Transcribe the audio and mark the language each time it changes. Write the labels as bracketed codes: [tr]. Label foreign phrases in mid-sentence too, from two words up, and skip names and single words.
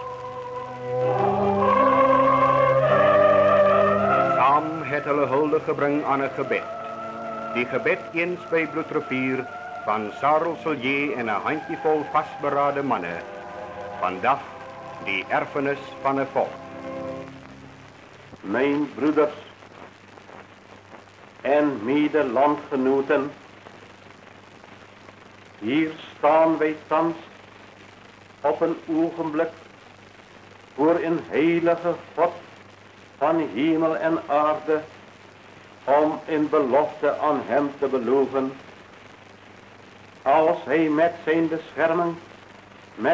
[af] Saam het hulle hulde gebring aan 'n gebed. Die gebed eens by Bloedrivier van Sarel Silje en 'n handjievol vasberade manne. Vandag die erfenis van 'n volk. [nl] Mijn broeders en medelandgenoten, hier staan wij thans op een ogenblik voor een heilige God van hemel en aarde, om in belofte aan hem te beloven, als hij met zijn bescherming met